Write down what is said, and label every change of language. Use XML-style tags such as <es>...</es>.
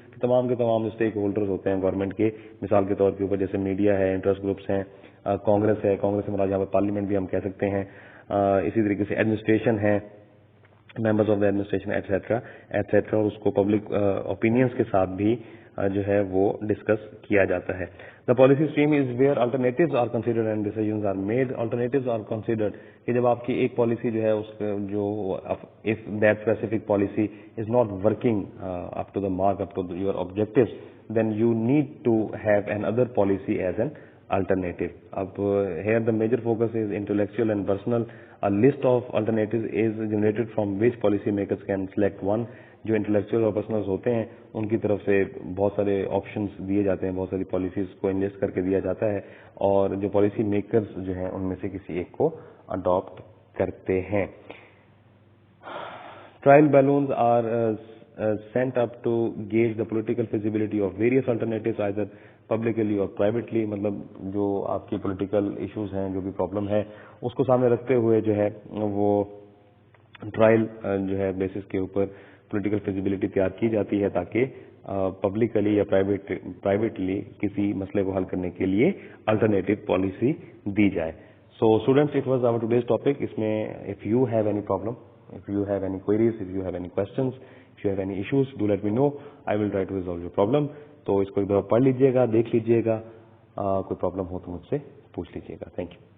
<ur>تمام کے تمام اسٹیک ہولڈرز ہوتے ہیں گورنمنٹ کے, مثال کے طور کے اوپر جیسے میڈیا ہے, انٹرسٹ گروپس ہیں, کانگریس ہے, کانگریس سے مراد یہاں پر پارلیمنٹ بھی ہم کہہ سکتے ہیں, اسی طریقے سے ایڈمنسٹریشن ہے,</ur> <en>members of the administration</en> <ur>et cetera et cetera, اور اس کو پبلک اوپینینس کے ساتھ بھی جو ہے وہ ڈسکس کیا جاتا ہے.</ur> <en>The policy stream is where alternatives are considered and decisions are made. Alternatives are considered,</en> <ur>کہ جب آپ کی ایک پالیسی جو ہے اس جو</ur> <en>If that specific policy is not working up to the mark, up to your objectives, then you need to have another policy as an alternative. اب here the major focus is intellectual and personal. A list of alternatives is generated from which policy makers can select one.</en> <ur>جو intellectual اور پرسنلز ہوتے ہیں ان کی طرف سے بہت سارے آپشنس دیے جاتے ہیں, بہت ساری پالیسیز کو انلیسٹ کر کے دیا جاتا ہے, اور جو پالیسی میکرز جو ہیں ان میں سے کسی ایک کو اڈاپٹ کرتے ہیں.</ur> <en>Trial balloons are sent up to gauge the political feasibility of various alternatives either publicly or privately.</en> <ur>مطلب جو آپ کی پولیٹیکل ایشوز ہیں, جو بھی پرابلم ہے, اس کو سامنے رکھتے ہوئے جو ہے وہ ٹرائل جو ہے بیسس کے اوپر پولیٹیکل فیزیبلٹی تیار کی جاتی ہے تاکہ پبلکلی یا پرائیویٹلی کسی مسئلے کو حل کرنے کے لیے الٹرنیٹو پالیسی دی جائے.</ur> <en>So students, it was our today's topic.</en> <ur>اس میں</ur> <en>If you have any problem, if you have any queries, if you have any questions, if you have any issues, do let me know. I will try to resolve your problem.</en> <ur>تو اس کو ایک دفعہ پڑھ لیجئے گا, دیکھ لیجئے گا, کوئی problem ہو تو مجھ سے پوچھ لیجئے گا. Thank you.</ur>